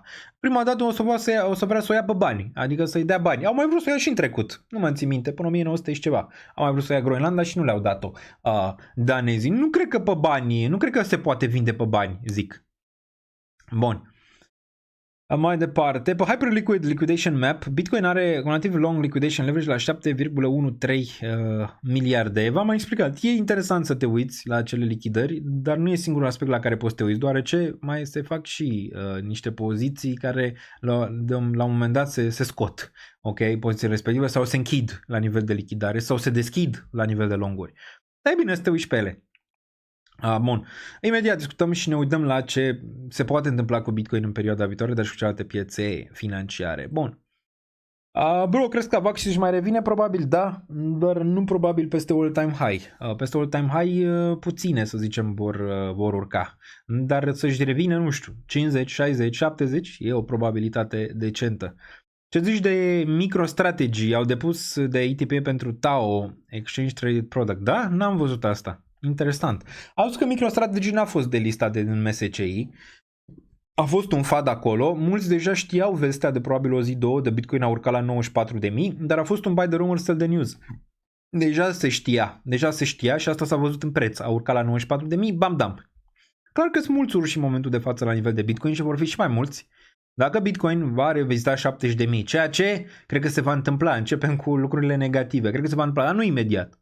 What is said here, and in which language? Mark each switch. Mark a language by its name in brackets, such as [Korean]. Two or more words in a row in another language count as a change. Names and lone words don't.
[Romanian] Prima dată o să vrea să o ia pe bani, adică să-i dea bani. Au mai vrut să o ia și în trecut, nu mă țin minte, până 1900 și ceva. Au mai vrut să o ia Groenlanda și nu le-au dat-o danezii. Nu cred că pe bani, nu cred că se poate vinde pe bani, zic. Bun. Mai departe, pe Hyperliquid Liquidation Map, Bitcoin are relativ [English] long liquidation leverage [Romanian] la 7,13 miliarde. V-am mai explicat, e interesant să te uiți la acele lichidări, dar nu e singurul aspect la care poți să te uiți, deoarece mai se fac și niște poziții care la un moment dat se scot, ok, pozițiile respective, sau se închid la nivel de lichidare sau se deschid la nivel de longuri. Dar e bine să te uiți pe ele. Bun, imediat discutăm și ne uităm la ce se poate întâmpla cu Bitcoin în perioada viitoare, dar și cu celelalte piețe financiare. Bun. Bro, crezi că AVAX își mai revine? Probabil da, dar nu probabil peste [English] all-time high. [Romanian] Peste [English] all-time high [Romanian] puține, să zicem, vor urca. Dar să-și revină, nu știu, 50, 60, 70 e o probabilitate decentă. Ce zici de MicroStrategy? Au depus de ETP pentru TAO, [English] Exchange Traded Product. [Romanian] Da? N-am văzut asta. Interesant. Auzi că MicroStrategy n-a fost delistat din MSCI. A fost un FAD acolo. Mulți deja știau vestea de probabil o zi, două, de Bitcoin a urcat la 94.000, dar a fost un [English] buy the rumor, sell the news. [Romanian] Deja se știa și asta s-a văzut în preț. A urcat la 94.000, bam, dam. Clar că sunt mulți urși în momentul de față la nivel de Bitcoin și vor fi și mai mulți. Dacă Bitcoin va revizita 70.000, ceea ce cred că se va întâmpla, începem cu lucrurile negative, cred că se va întâmpla, dar nu imediat.